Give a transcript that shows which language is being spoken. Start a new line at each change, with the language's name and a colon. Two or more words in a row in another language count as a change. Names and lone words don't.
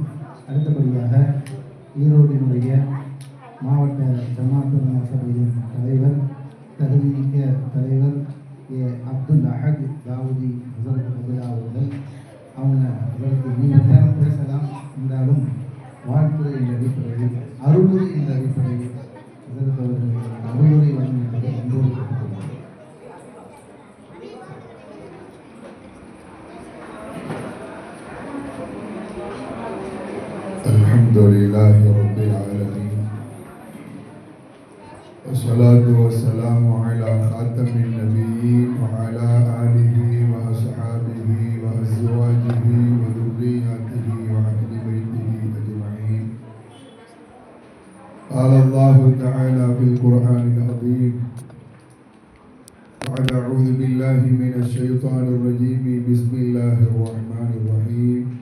Tamil: அடுத்தபடியாக ஈரோட்டினுடைய மாவட்ட ஜமாத்துல் சபையின் தலைவர், தகுதிமிக்க தலைவர் அப்துல் அஹத் தாவூதி ஹஸரத் முதலா அவர்கள், அவங்க அவர்களுக்கு நீண்ட நேரம் பேசலாம் என்றாலும் வாழ்த்துறை என்ற அடிப்படையில், அருளுரை என்ற அடிப்படையில் ஹஸரத் அவர்கள் அருளுரை வழங்குவதை அன்போடு கேட்டுக்கொள்கிறோம்.
Arabic: الحمد لله رب العالمين. والصلاة والسلام على خاتم النبيين وعلى آله وأصحابه وأزواجه وذرياته وأهل بيته أجمعين. قال الله تعالى في القرآن العظيم بعد أعوذ بالله من الشيطان الرجيم بسم الله الرحمن الرحيم.